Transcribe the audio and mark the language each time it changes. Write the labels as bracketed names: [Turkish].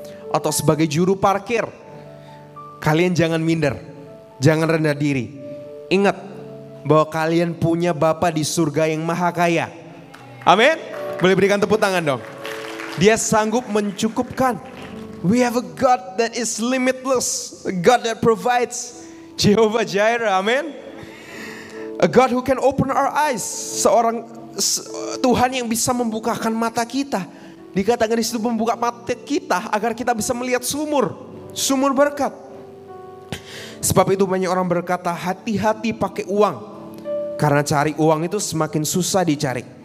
[Indonesian] Atau sebagai juru parkir. Kalian jangan minder, jangan rendah diri. Ingat bahwa kalian punya Bapa di surga yang maha kaya. Amin. Boleh berikan tepuk tangan dong. Dia sanggup mencukupkan. [English] We have a God that is limitless. A God that provides. Jehovah Jireh, amin. A God who can open our eyes. [Indonesian] Seorang Tuhan yang bisa membukakan mata kita. Dikatakan di situ membuka mata kita agar kita bisa melihat sumur berkat. Sebab itu banyak orang berkata hati-hati pakai uang. Karena cari uang itu semakin susah dicari.